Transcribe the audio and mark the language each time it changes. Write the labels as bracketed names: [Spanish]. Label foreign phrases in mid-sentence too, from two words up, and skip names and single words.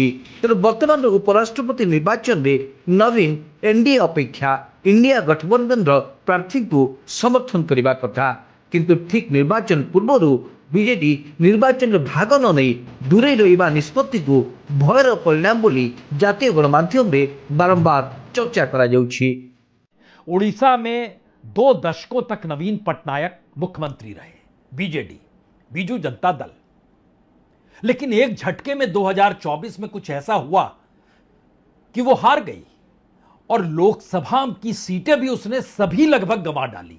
[Odia] ତେଣୁ ବର୍ତ୍ତମାନର ଉପରାଷ୍ଟ୍ରପତି ନିର୍ବାଚନରେ ନବୀନ ଏନ୍ଡିଏ ଅପେକ୍ଷା ଇଣ୍ଡିଆ ଗଠବନ୍ଧନର ପ୍ରାର୍ଥୀଙ୍କୁ ସମର୍ଥନ କରିବା କଥା, କିନ୍ତୁ ଠିକ୍ ନିର୍ବାଚନ ପୂର୍ବରୁ ବିଜେଡି ନିର୍ବାଚନରେ ଭାଗ ନ ନେଇ ଦୂରେଇ ରହିବା ନିଷ୍ପତ୍ତିକୁ ଭୟର ପରିଣାମ ବୋଲି ଜାତୀୟ ଗଣମାଧ୍ୟମରେ ବାରମ୍ବାର ଚର୍ଚ୍ଚା କରା ଯାଉଛି। [Hindi] उड़ीसा में 2 दशकों तक नवीन पटनायक मुख्यमंत्री रहे, बीजेडी बीजू जनता दल। लेकिन एक झटके में 2024 में कुछ ऐसा हुआ कि वो हार गई और लोकसभा की सीटें भी उसने सभी लगभग गंवा डाली।